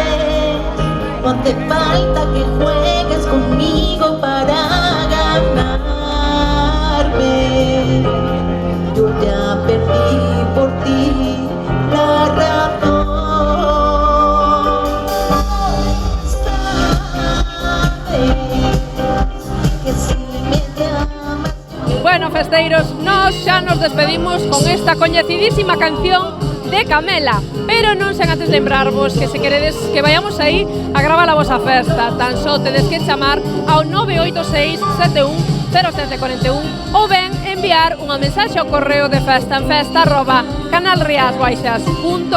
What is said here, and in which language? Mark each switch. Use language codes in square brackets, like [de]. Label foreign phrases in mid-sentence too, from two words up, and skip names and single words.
[es] No hace falta que juegues conmigo para ganarme. Yo ya perdí por ti la razón. Sabes que si me llamas. [gl] Bueno, festeiros, nós xa nos despedimos con esta coñecidísima canción de Camela, pero non sen antes lembrarvos que se queredes que vayamos aí a gravar a vosa festa, tan só tedes que chamar ao 986 71 0741 ou ben enviar unha mensaxe ao correo de festaenfesta@canalriasbaixas.com.